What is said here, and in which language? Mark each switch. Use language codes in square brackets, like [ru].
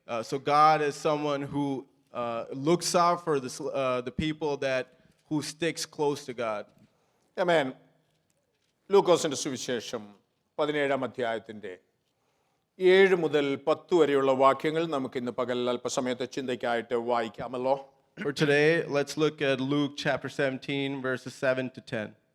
[en] So God is someone who looks out for the people who sticks close to God. Amen. [ml] ലൂക്കോസിന്റെ സുവിശേഷം 17-ാം അധ്യായത്തിന്റെ 7 മുതൽ 10 വരെയുള്ള വാക്യങ്ങൾ നമുക്ക് ഇന്ന് പകൽ അല്പസമയത്തെ ചിന്തയ്ക്കായിട്ട് വായിക്കാമല്ലോ. [en] For today, let's look at Luke chapter 17, verses 7 to 10.